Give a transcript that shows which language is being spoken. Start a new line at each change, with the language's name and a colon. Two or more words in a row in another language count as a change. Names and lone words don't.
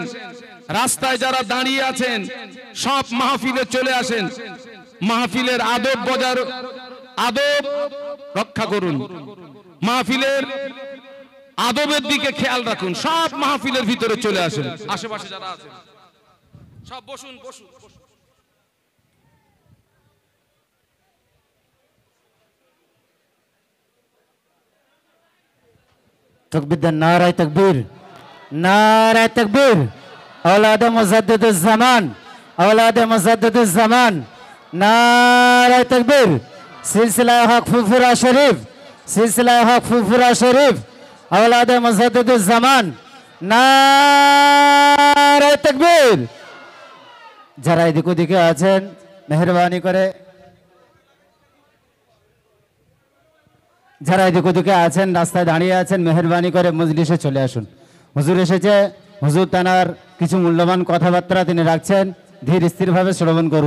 Bangla: রাস্তায় যারা দাঁড়িয়ে আছেন সব মাহফিলে চলে আসেন। মাহফিলের আদব বজায়, আদব রক্ষা করুন। মাহফিলের আদবের দিকে খেয়াল রাখুন। সব মাহফিলের ভিতরে চলে আসেন। আশেপাশে যারা আছেন সব বসুন, বসুন।
Urdu: تکبیر نعرۂ تکبیر، نعرۂ تکبیر. اولادِ مجددالزمان، اولادِ مجددالزمان، نعرۂ تکبیر. سلسلہ حق فرفرہ شریف، سلسلہ حق فرفرہ شریف، اولادِ مجددالزمان، نعرۂ تکبیر.
Bangla: যারা এদিক ওদিকে আছেন মেহেরবানি করে, যারা এদিক ওদিকে আছেন রাস্তায় দাঁড়িয়ে আছেন মেহেরবানি করে মজলিসে চলে আসুন। হুজুর এসেছে, হুজুর তানার কিছু মূল্যবান কথাবার্তা তিনি রাখছেন, ধীর স্থিরভাবে শ্রবণ করুন।